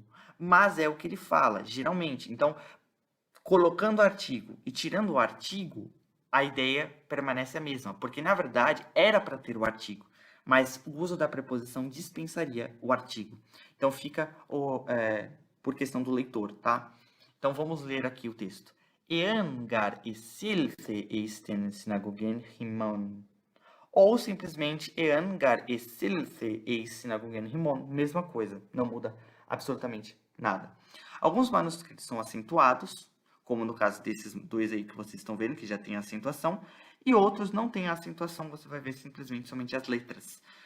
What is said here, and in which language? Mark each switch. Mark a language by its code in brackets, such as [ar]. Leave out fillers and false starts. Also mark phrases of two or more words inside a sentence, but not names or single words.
[pt] Mas é o que ele fala, geralmente. Então, colocando o artigo e tirando o artigo, a ideia permanece a mesma, porque na verdade era para ter o artigo, mas o uso da preposição dispensaria o artigo. Então fica por questão do leitor, tá? Então vamos ler aqui o texto. [el] Ἐὰν γὰρ εἰσέλθῃ εἰς τὴν συναγωγὴν ὑμῶν. Ou simplesmente Ἐὰν γὰρ εἰσέλθῃ εἰς συναγωγὴν ὑμῶν. [pt] Mesma coisa, não muda absolutamente nada. Alguns manuscritos são acentuados, como no caso desses dois aí que vocês estão vendo, que já tem a acentuação, e outros não têm a acentuação, você vai ver simplesmente somente as letras.